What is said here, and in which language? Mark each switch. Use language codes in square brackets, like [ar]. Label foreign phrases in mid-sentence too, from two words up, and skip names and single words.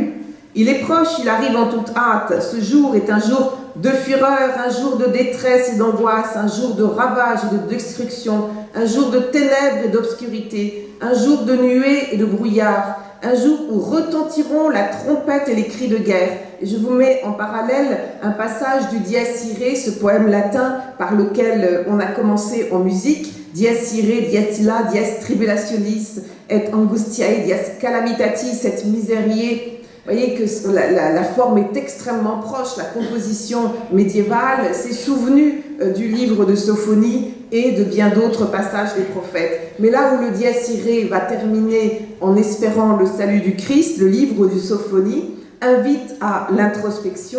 [fr] Il est proche, il arrive en toute hâte. Ce jour est un jour de fureur, un jour de détresse et d'angoisse, un jour de ravage et de destruction, un jour de ténèbres et d'obscurité, un jour de nuées et de brouillard, un jour où retentiront la trompette et les cris de guerre. Et je vous mets en parallèle un passage du Dies Irae, ce poème latin par lequel on a commencé en musique. [la] Dies Irae, dies illa, dies tribulationis, et angustiae, dies calamitatis, et miseriae. [fr] Vous voyez que la forme est extrêmement proche, la composition médiévale s'est souvenue du livre de Sophonie et de bien d'autres passages des prophètes. Mais là où le Dies Irae va terminer en espérant le salut du Christ, le livre de Sophonie invite à l'introspection.